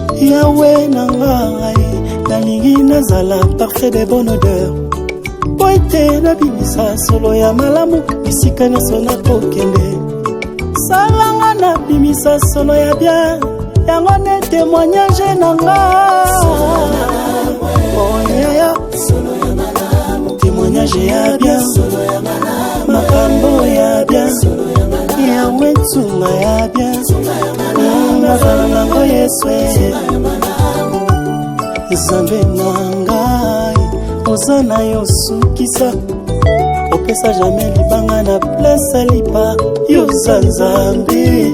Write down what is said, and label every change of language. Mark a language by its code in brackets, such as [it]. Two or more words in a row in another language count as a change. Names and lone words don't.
[ln] Yawe na ngai, nalingi nazala [fr] parfait de bonne odeur. [ln] Po ete nabimisa solo ya malamu, bisika nyonso nakokende. Salanga nabimisa solo ya bien, yango nde témoignage na nga. [en] Oh, yeah, yeah. [ln] Témoignage ya bien, makambo ya bien, ya wetunga ya bien. Nazala nango Yesu, eh. Nzambe na ngai, oza na yo sukisa, opesa jamais libanga na place lipa, yo za Nzambe.